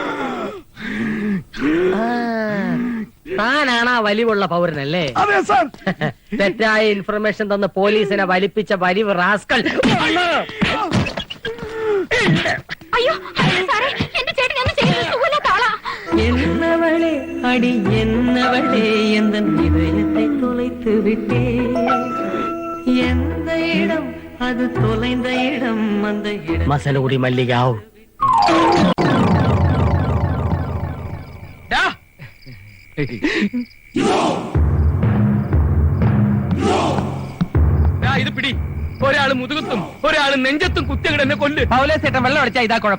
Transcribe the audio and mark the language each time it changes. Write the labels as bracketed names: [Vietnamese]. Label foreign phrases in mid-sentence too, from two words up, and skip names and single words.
[Malayalam] താനാണ് ആ വലിവുള്ള പൗരനല്ലേ? അതെ സാർ. തെറ്റായ ഇൻഫർമേഷൻ തന്ന് പോലീസിനെ വലിപ്പിച്ച വലിവ് റാസ്കൽ. അയ്യോ സാറേ, എന്റെ ചേട്ടൻ ഒന്നും ചെയ്യുന്നത് സുഖമില്ലാത്ത ആളാ. [Tamil] என்னவளே அடி என்னவளே என்ன இதயத்தை தொலைத்து விட்டே எந்த இடம் அது தொலைந்த இடம் அந்த இடம் மசனகுடி மல்லிகாവ്. [Malayalam] ഇത് പിടി. ഒരാള് മുതുകത്തും ഒരാള് നെഞ്ചത്തും കുത്തിയങ്ങടെ എന്നെ കൊല്ല്. പൗലോസേട്ടൻ വെള്ളം അടിച്ചാ ഇതാ കുഴപ്പം.